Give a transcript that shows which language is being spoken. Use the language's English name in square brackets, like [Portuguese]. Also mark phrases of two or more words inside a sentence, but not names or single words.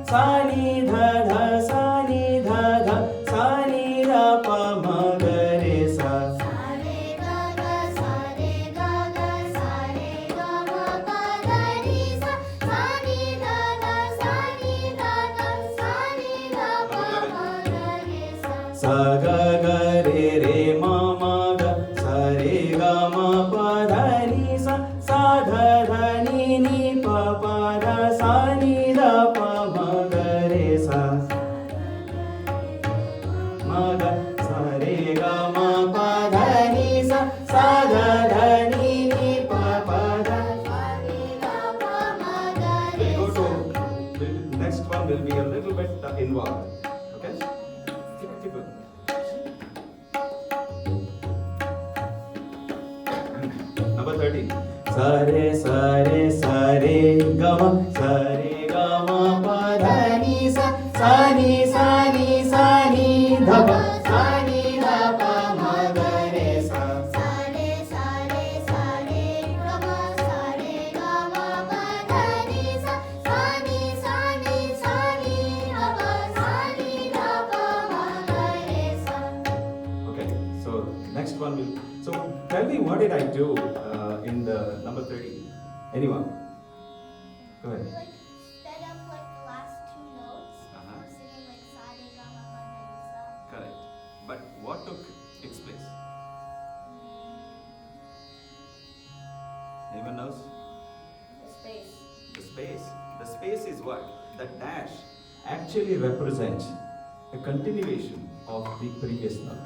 [English] ni dha dha sa ni dha dha sa ni da pa ma ga re sa. Sa ga ga re re ma ma ga sa re ga ma pa dha ni sa sa dha dha ni ni pa pa dha sa ni da pa ma ga re sa. Ma ga sa re ga ma pa dha ni sa sa dha dha ni ni pa pa dha. We'll go to next one will be a little bit involved. Okay? Keep going. Number 13. Sa re ga ma sa re ga ma pa dha ni sa ni dha pa sa ni dha pa ma ga re sa. Okay, so next one will. So tell me, what did I do in the number 30? Anyone? Go ahead. We sped up the last two notes. Uh-huh. We're singing sa re ga ma pa dha ni sa. Correct. But what took its place? Anyone knows? The space. The space. The space is what? The dash actually represents a continuation of the previous note.